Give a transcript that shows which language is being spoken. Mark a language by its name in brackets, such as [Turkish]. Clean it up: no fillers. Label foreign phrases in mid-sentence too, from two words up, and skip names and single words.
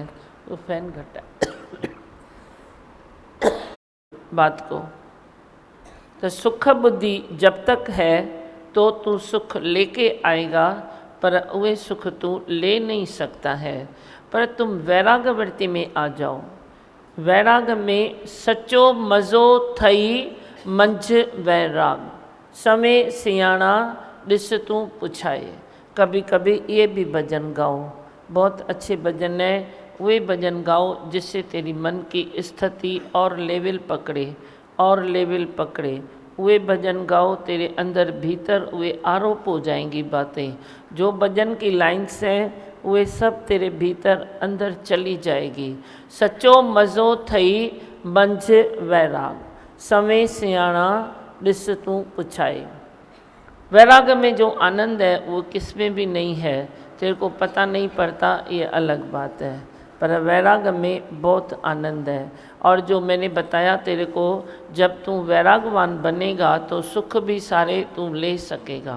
[Hindi] तो फैन घटा बात को। तो सुख बुद्धि जब तक है तो तू सुख लेके आएगा, पर वे सुख तू ले नहीं सकता है। पर तुम वैराग वृत्ति में आ जाओ। [Sindhi] वैराग में सचो मज़ो थई मंझ वैराग, समय सियाणा ॾिस तू पुछाए। [Hindi] कभी कभी ये भी भजन गाओ, बहुत अच्छे भजन है। वे भजन गाओ जिससे तेरी मन की स्थिति और लेवल पकड़े और लेवल पकड़े। वे भजन गाओ, तेरे अंदर भीतर वे आरोप हो जाएंगी बातें। जो भजन की लाइन्स हैं वे सब तेरे भीतर अंदर चली जाएगी। [Sindhi] सचो मज़ो थई मंझ वैराग, समय सियाणा ॾिस तू पुछाए। [Hindi] वैराग में जो आनंद है वो किस में भी नहीं है, तेरे को पता नहीं पड़ता, ये अलग बात है। पर वैराग में बहुत आनंद है। और जो मैंने बताया तेरे को, जब तू वैरागवान बनेगा तो सुख भी सारे तू ले सकेगा।